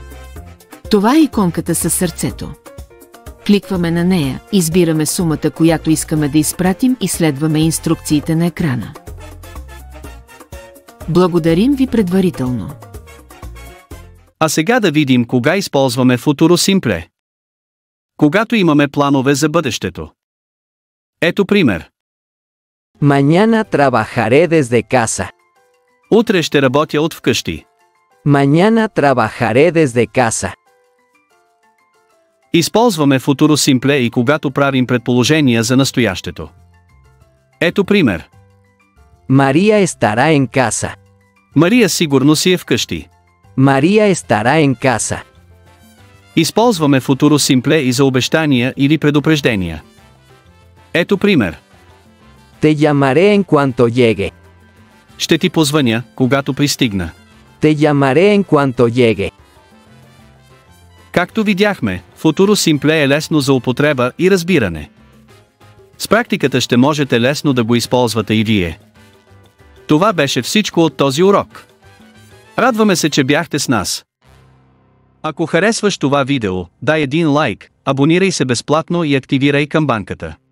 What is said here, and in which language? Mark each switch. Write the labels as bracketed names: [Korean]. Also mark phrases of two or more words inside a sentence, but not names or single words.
[Bulgarian] Това е иконката със сърцето. Кликваме на нея, избираме сумата, която искаме да изпратим и следваме инструкциите на екрана. Благодарим ви предварително. А сега да видим кога използваме [Spanish] Futuro Simple. [Bulgarian] Когато имаме планове за бъдещето. Ето пример. [Spanish] Mañana trabajaré desde casa. [Bulgarian] Утре ще работя от вкъщи. [Spanish] Mañana trabajaré desde casa. [Bulgarian] Използваме [Spanish] Futuro Simple [Bulgarian] и когато правим предположения за настоящето. Ето пример. [Spanish] María estará en casa. [Bulgarian] Мария сигурно си е вкъщи. [Spanish] María estará en casa. [Bulgarian] Използваме [Spanish] Futuro Simple [Bulgarian] и за обещания или предупреждения. Ето пример. [Spanish] Te llamaré en cuanto llegue. [Bulgarian] Ще ти позвъня, когато пристигна. [Spanish] Te llamaré en cuanto llegue. [Bulgarian] Както видяхме, [Spanish] Futuro Simple [Bulgarian] е лесно за употреба и разбиране. С практиката ще можете лесно да го използвате и вие. Това беше всичко от този урок. Радваме се, че бяхте с нас. Ако харесваш това видео, дай един лайк, абонирай се безплатно и активирай камбанката.